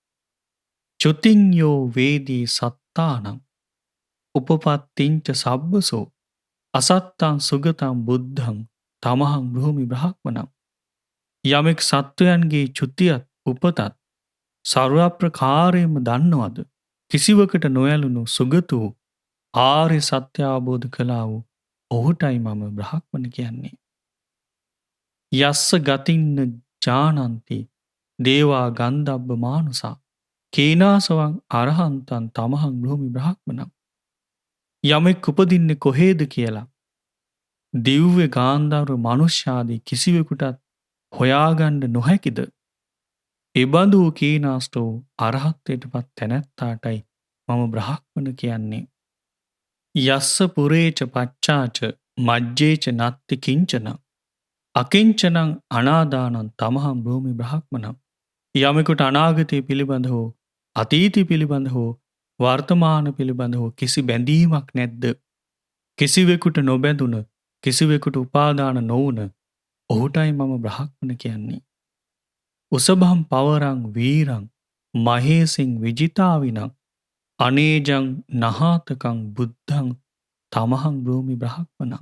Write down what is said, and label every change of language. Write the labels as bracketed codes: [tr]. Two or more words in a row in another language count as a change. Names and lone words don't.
[pi] චුතිඤ්ඤෝ වේදී සත්තානං උපපත්තිංච සබ්බසෝ අසත්තං සුගතං බුද්ධං තමහං භූමි බ්‍රහ්මණං. [si] යමෙක් සත්වයන්ගේ චුතියත් උපතත් සර්ව ප්‍රකාරයෙන්ම දන්නවද කිසිවකට නොයලුණු සුගත වූ ආර්ය සත්‍ය අවබෝධ කළා වූ ඔහුටයි මම බ්‍රහ්මණ කියන්නේ. [pi] යස්ස ගතින්න ජානන්ති දේවා ගන්ධබ්බ මානුසා කේනාසවං අරහන්තං තමහං භූමි බ්‍රහ්මණං. [si] යමෙක් උපදින්නේ කොහේද කියලා දිව්‍ය ගාන්ධර්ව මනුෂ්‍යාදී කිසිවෙකුටත් හොයාගන්න නොහැකිද? එබඳු කීනාස්ටෝ අරහත්ත්වයටපත් තැනැත්තාටයි මම බ්‍රහ්මණ කියන්නේ. [pi] යස්ස පුරේච පච්චාච මජ්ජේච නත්ති කිංචන අකිංචනං අනාදානං තමහං භූමි බ්‍රහ්මණං. [si] යමෙකුට අනාගතය පිළිබඳ හෝ අතීතය පිළිබඳ හෝ වර්තමාන පිළිබඳ හෝ කිසි බැඳීමක් නැද්ද? කිසිවෙකුට නොබැඳුන කිසිවෙකුට උපාදාන නොවුන ඔහුටයි මම බ්‍රහ්මණ කියන්නේ. [pi] උසභම් පවරං වීරං මහේසින් විජිතාවිනං අනේජං නහාතකං බුද්ධං තමහං භූමි බ්‍රහ්මණං.